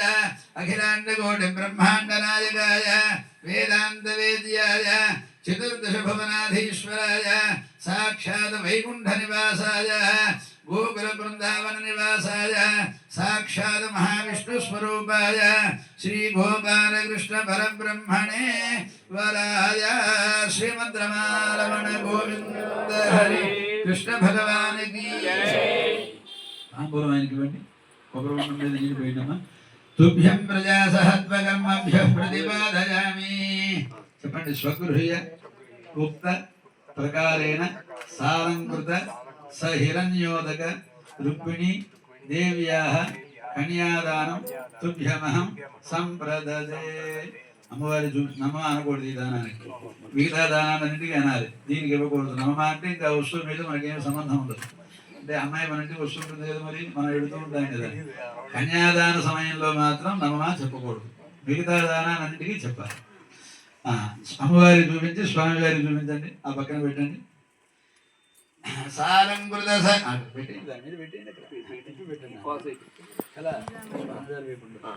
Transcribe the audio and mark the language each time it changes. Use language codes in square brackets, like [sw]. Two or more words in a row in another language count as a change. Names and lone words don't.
[sa] अखिलाण्डकोटि ब्रह्माण्ड नायकाय वेदान्त वेद्याय चतुर्दश भुवनाधीश्वराय साक्षात् वैकुण्ठ निवासाय गोकुल वृंदावन निवासाय साक्षात् महाविष्णु स्वरूपाय श्री गोपाल कृष्ण परब्रह्मणे वराय श्रीमद्रमारमण गोविंद हरे कृष्ण [hi] भगवान की [sa] तुभ्यं प्रजा सहत्वकर्मभ्यः प्रतिपादयामि చెప్పండి స్వగృహ్య ఉక్త ప్రకారేణ సాలంకృత సహిరణ్యోదక రుక్మిణి దేవ్యాః కన్యాదానం తుభ్యమహం సంప్రదదే [te] అమ్మవారి నమ అనకూడదు ఈ దానానికి మిగతా దానాలన్నింటికి అనాలి దీనికి ఇవ్వకూడదు నమ అంటే ఇంకా వస్తువు మీద మనకేం సంబంధం ఉండదు అంటే అమ్మాయి మన ఇంటికి వస్తుంటుంది కదా మరి మనం ఎడుతూ ఉంటాం కదా కన్యాదాన సమయంలో మాత్రం నమమా చెప్పకూడదు మిగతా దానాలన్నింటికీ చెప్పాలి అమ్మవారి చూపించి స్వామివారి చూపించండి ఆ పక్కన పెట్టండి సాలంకృత పెట్టండి